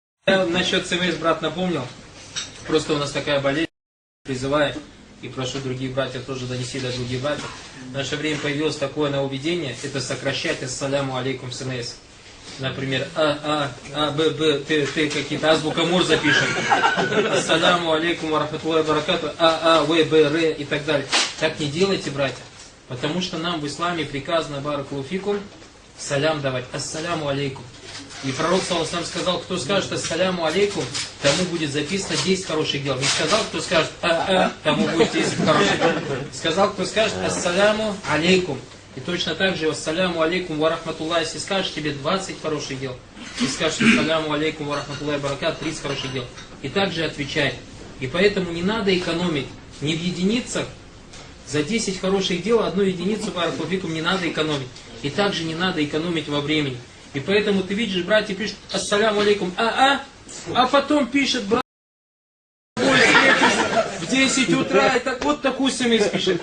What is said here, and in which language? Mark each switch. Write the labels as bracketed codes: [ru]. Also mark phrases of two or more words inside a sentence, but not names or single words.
[ru] Насчет СМС брат напомнил. Просто у нас такая болезнь, призываю и прошу других братьев тоже донести до других братьев. В наше время появилось такое нововведение, это сокращать [ar] السلام عليكم [ru] СМС. Например, Б, ты какие-то азбука Мур запишем. [ar] السلام عليكم ورحمة الله وبركات, [ru] В, Б, Р и так далее. Так не делайте, братья. Потому что нам в исламе приказано, [ar] بارك الله فيكم, [ru] салям давать. [ar] السلام عليكم. [ru] И пророк саллаллаху сказал, кто скажет [ar] السلام عليكم, [ru] тому будет записано 10 хороших дел. Не сказал, кто скажет тому будет 10 хороших дел. Сказал, кто скажет [ar] السلام عليكم. [ru] И точно так же [ar] السلام عليكم ورحمة الله, [ru] если скажешь, тебе 20 хороших дел. Если скажешь [ar] السلام عليكم ورحمة الله وبركات, [ru] 30 хороших дел. И также отвечай. И поэтому не надо экономить ни в единицах. За 10 хороших дел одну единицу [ar] بارك الله فيكم [ru] не надо экономить. И также не надо экономить во времени. И поэтому ты видишь, братья пишут [ar] السلام عليكم, [ru] а потом пишет брат в 10 утра, и так, вот такую смс пишет.